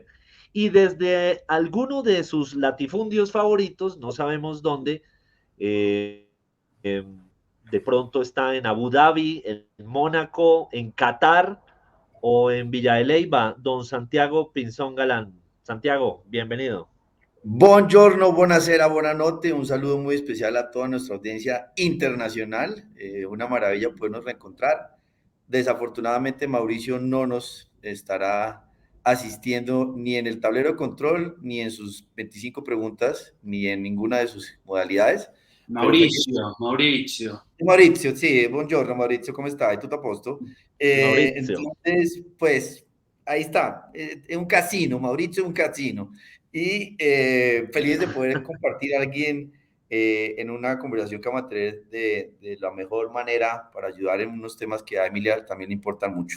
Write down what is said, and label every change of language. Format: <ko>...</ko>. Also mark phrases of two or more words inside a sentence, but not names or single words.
<es>Y desde alguno de sus latifundios favoritos, no sabemos dónde, eh, em, de pronto está en Abu Dhabi, en Mónaco, en Qatar o en Villa de Leyva, don Santiago Pinzón Galán. Santiago, bienvenido.</es> <it>Buongiorno, buonasera, buonanotte.</it> <es>Un saludo muy especial a toda nuestra audiencia internacional. Una maravilla podernos reencontrar. Desafortunadamente, Mauricio no nos estará asistiendo ni en el tablero de control, ni en sus 25 preguntas, ni en ninguna de sus modalidades. Pero feliz.</es> <it>Maurizio. Maurizio, sì, buongiorno Maurizio, come stai? Tutto a posto?</it> <es>Mauricio. Entonces, pues ahí está, es un casino, Mauricio es un casino. Y feliz de poder compartir a alguien en una conversación que vamos a tener de la mejor manera para ayudar en unos temas que a Emilia también le importan mucho.</es>